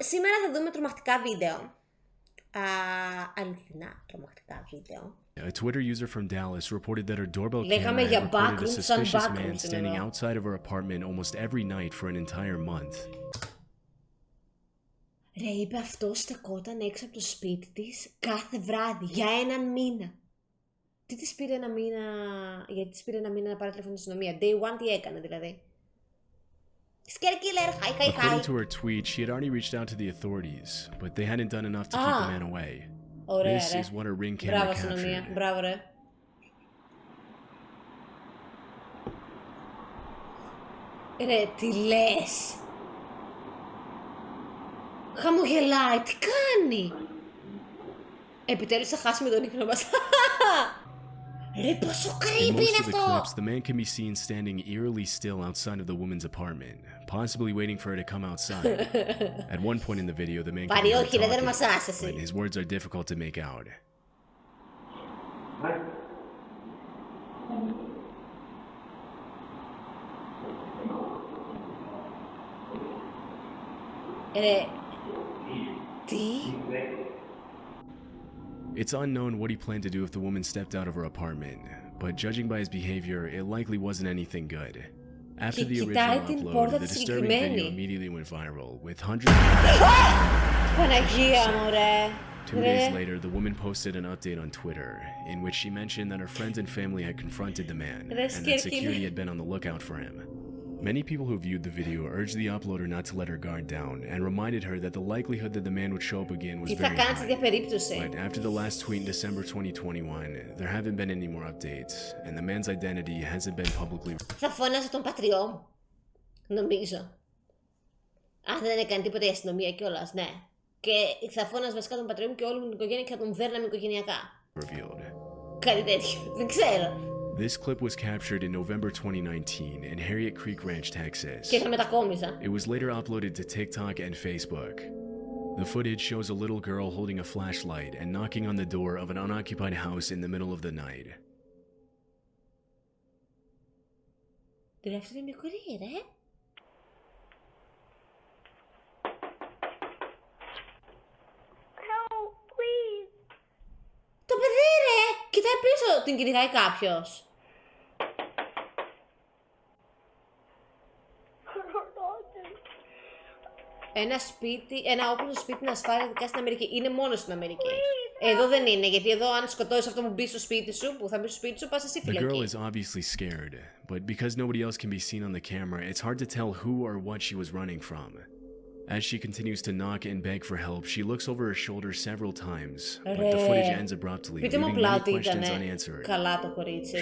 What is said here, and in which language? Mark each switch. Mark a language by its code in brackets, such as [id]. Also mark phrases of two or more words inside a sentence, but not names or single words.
[el] Σήμερα θα δούμε τρομακτικά βίντεο. Αληθινά τρομακτικά βίντεο. [en] A Twitter user from Dallas reported that her doorbell [el] Λέγαμε [en] camera [el] για [en] had recorded a [el] backrooms σαν [en] suspicious backrooms man standing outside of her apartment almost every night for an entire month. [el] Ρε, είπε αυτό στεκόταν έξω από το σπίτι της κάθε βράδυ για έναν μήνα. Τι της πήρε ένα μήνα, γιατί της πήρε ένα μήνα να πάρει τηλέφωνο στην αστυνομία. [en] Day one [el] τι έκανε δηλαδή. [en] Scare killer, hi. According to her tweet, she had already reached out to the authorities, but they hadn't done enough to keep the man away. [el] Ωραία, [en] This [el] ρε. [en] is what her ring camera [el] Μπράβο αστυνομία, [en] captured. [el] μπράβο ρε. Ρε, τι λες. Χαμογελάει, τι κάνει. Επιτέλους θα χάσουμε τον ύπνο μας. Ρε, πόσο creepy [en] In [el] είναι [en] most of the [el] αυτό. [en] clips, the man can be seen standing eerily still outside of the woman's apartment, possibly waiting for her to come outside. At one point in the video, the man can be heard [el] Παριόχι, ρε, δεν [en] talking, [el] μας άσεσαι. [en] but his words are difficult to make out. [el] Ρε, τι. [en] It's unknown what he planned to do if the woman stepped out of her apartment, but judging by his behavior, it likely wasn't anything good. After the original upload, the disturbing video immediately went viral, with hundreds of [el] Παναγία μου, ρε. [en] 2 days later, the woman posted an update on Twitter, in which she mentioned that her friends and family had confronted the man, and that security had been on the lookout for him. Many people who viewed the video urged the uploader not to let her guard down, and reminded her that the likelihood that the man would show up again was very high. But after the last tweet in December 2021, there haven't been any more updates, and the man's identity hasn't been publicly. [el] Θα φώναζε τον πατριό μου. Νομίζω. Αν δεν έκανε τίποτα η αστυνομία κιόλας, ναι. Και θα φώναζε βασικά τον πατριό μου και όλη μου την οικογένεια και θα τον δέρναμε οικογενειακά. [en] Revealed. [el] Κάτι τέτοιο. Δεν ξέρω. [en] This clip was captured in November 2019 in Harriet Creek Ranch, Texas. [el] Και θα μετακόμιζα. [en] It was later uploaded to TikTok and Facebook. The footage shows a little girl holding a flashlight and knocking on the door of an unoccupied house in the middle of the night. [el] Δεύτερη μικρή, ρε. Το παιδί, ρε! Κοιτάει πίσω, την κυνηγάει κάποιος. Ένα όπλο στο σπίτι είναι ασφάλεια, ειδικά στην Αμερική. Είναι μόνο στην Αμερική. Εδώ δεν είναι, γιατί εδώ αν σκοτώσεις αυτό που μπει στο σπίτι σου, που θα μπει στο σπίτι σου, πας εσύ [en] The girl [el] φυλακή. [en] is obviously scared, but because nobody else can be seen on the camera, it's hard to tell who or what she was running from. As she continues to knock and beg for help, she looks over her shoulder several times, but the footage ends abruptly, [el] Πείτε μου [en] leaving [el] απλά [en] many [el] ότι [en] questions [el] ήταν [en] unanswered. [el] καλά το κορίτσι.